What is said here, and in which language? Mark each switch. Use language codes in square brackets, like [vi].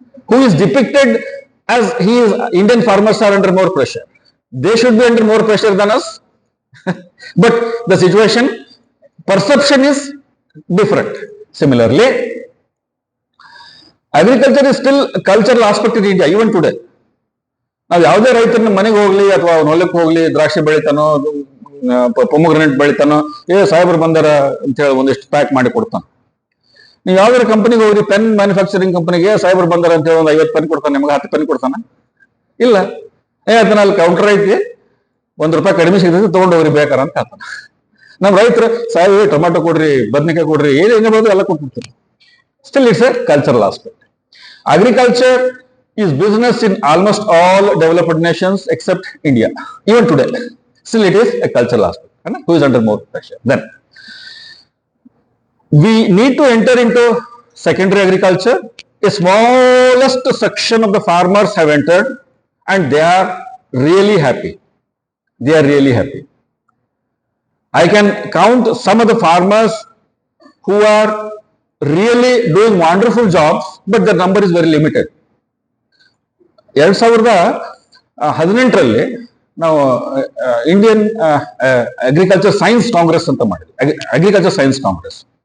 [en] Who is depicted as Indian farmers are under more pressure? They should be under more pressure than us. But the situation, perception is different. Similarly, agriculture is still a cultural aspect in India, even today. [kn] ನಾವು ಯಾವುದೇ ರೈತರನ್ನ ಮನೆಗೆ ಹೋಗ್ಲಿ ಅಥವಾ ಅವ್ನ ಹೊಲಕ್ಕೆ ಹೋಗ್ಲಿ, ದ್ರಾಕ್ಷಿ ಬೆಳಿತಾನೋ, ಪೊಮೊಗ್ರೆನೇಟ್ ಬೆಳಿತಾನೋ, ಸಾಹೇಬರು ಬಂದಾರ ಅಂತ ಹೇಳಿ ಒಂದಿಷ್ಟು ಪ್ಯಾಕ್ ಮಾಡಿ ಕೊಡ್ತಾನೆ. ನೀವು ಯಾವ್ದಾರ ಕಂಪನಿಗೆ ಹೋಗ್ರಿ, ಪೆನ್ ಮ್ಯಾನುಫ್ಯಾಕ್ಚರಿಂಗ್ ಕಂಪನಿಗೆ ಸಾಹೇಬರು ಬಂದಾರ ಅಂತ ಹೇಳಿ ಒಂದು 50 ಪೆನ್ ಕೊಡ್ತಾನೆ, ನಿಮ್ಗೆ 10 ಪೆನ್ ಕೊಡ್ತಾನೆ? ಇಲ್ಲ. ಅದನ್ನ ಅಲ್ಲಿ ಕೌಂಟರ್ ಐತಿ, ₹1 ಕಡಿಮೆ ಸಿಗ್ತದೆ, ತಗೊಂಡೋಗ್ರಿ ಬೇಕಾರೆ ಅಂತ ಹೇಳ್ತಾನೆ. ನಮ್ಮ ರೈತರು ಸಾಹೇಬ್ ಟೊಮಾಟೊ ಕೊಡ್ರಿ, ಬದನೆಕಾಯಿ ಕೊಡ್ರಿ, ಏನೇನು ಬೋದು ಎಲ್ಲ ಕೊಟ್ಬಿಡ್ತಾರೆ. [en] Still it's a cultural aspect. Agriculture is business in almost all developed nations except India. Even today, still it is a cultural aspect. Who is under more pressure? Then we need to enter into secondary agriculture. A smallest section of the farmers have entered and they are really happy. They are really happy. I can count some of the farmers who are really doing wonderful jobs, but the number is very limited. [kn] 2018ರಲ್ಲಿ ನಾವು Indian agriculture science Congress ಅಂತ ಮಾಡಿದ್ವಿ, agriculture science Congress.